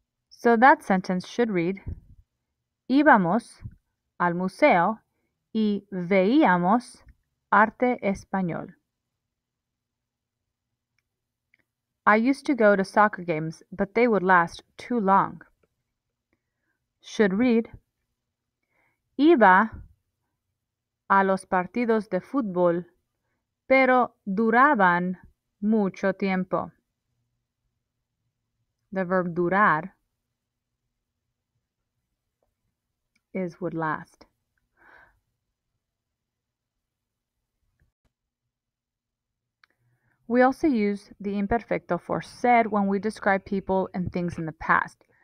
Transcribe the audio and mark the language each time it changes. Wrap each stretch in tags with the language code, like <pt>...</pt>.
<en>So that sentence should read,</en> <es>Íbamos al museo y veíamos arte español.</es> <en>I used to go to soccer games, but they would last too long. Should read,</en> <es>Iba a los partidos de fútbol, pero duraban mucho tiempo.</es> <en>The verb durar is would last. We also use the imperfecto for ser when we describe people and things in the past.</en>